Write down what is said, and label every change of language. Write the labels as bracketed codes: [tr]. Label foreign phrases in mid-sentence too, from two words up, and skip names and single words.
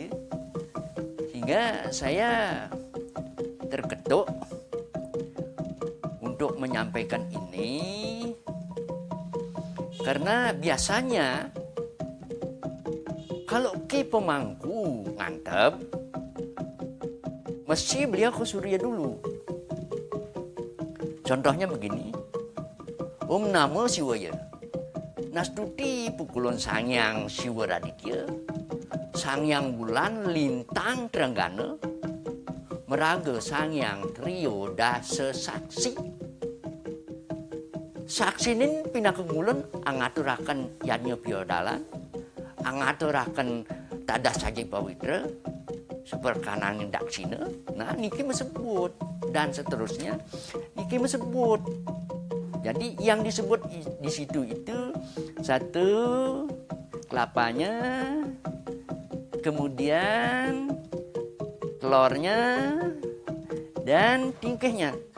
[id] Sehingga saya terketuk untuk menyampaikan ini karena biasanya kalau Ki Pemangku ngantep, mesti beliau ke Surya dulu. Contohnya begini, [ban] Om Namo Siwaya, nastuti pukulon Sang Hyang Siwaraditya, Sang Hyang Bulan Lintang Trenggana, meraga Sang Hyang Trio Dasa Saksi. Saksinin pinakengulun angaturaken yanya piodalan, angaturaken tadah saji pawitra, seperkanangin daksina. Nah, niki mesebut dan seterusnya niki mesebut. [id] Jadi yang disebut di situ itu satu kelapanya, kemudian telurnya dan tingkahnya.